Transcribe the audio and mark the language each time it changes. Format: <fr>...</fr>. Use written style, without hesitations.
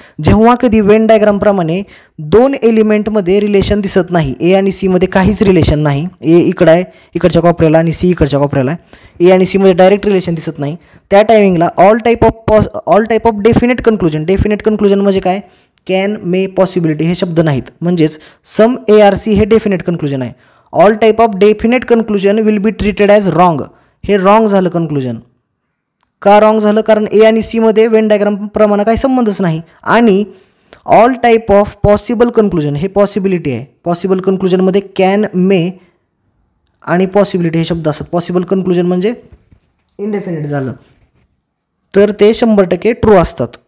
<mr>जेव्हा कधी वेन डायग्रामप्रमाणे दोन एलिमेंटमध्ये रिलेशन दिसत नाही, ए आणि सीमध्ये काहीच रिलेशन नाही, ए इकडं आहे इकडच्या कोपऱ्याला आणि सी इकडच्या कोपऱ्याला आहे, ए आणि सीमध्ये डायरेक्ट रिलेशन दिसत नाही, त्या टायमिंगला</mr> <en>all type of definite conclusion</en> <mr>म्हणजे काय, कॅन, मे, पॉसिबिलिटी हे शब्द नाहीत. म्हणजेच</mr> <en>some A R C</en> <mr>हे डेफिनेट कन्क्लुजन आहे.</mr> <en>All type of definite conclusion will be treated as wrong.</en> <mr>हे रॉंग झालं कन्क्लुजन. का रॉंग झालं, कारण ए आणि सीमध्ये वेन डायग्राम प्रमाणे काही संबंधच नाही. आणि</mr> <en>all type of possible conclusion</en> <mr>हे पॉसिबिलिटी आहे. पॉसिबल कन्क्लुजनमध्ये कॅन, मे आणि पॉसिबिलिटी हे शब्द असतात. पॉसिबल कन्क्लुजन म्हणजे इनडेफिनेट झालं तर ते 100% ट्रू असतात.</mr>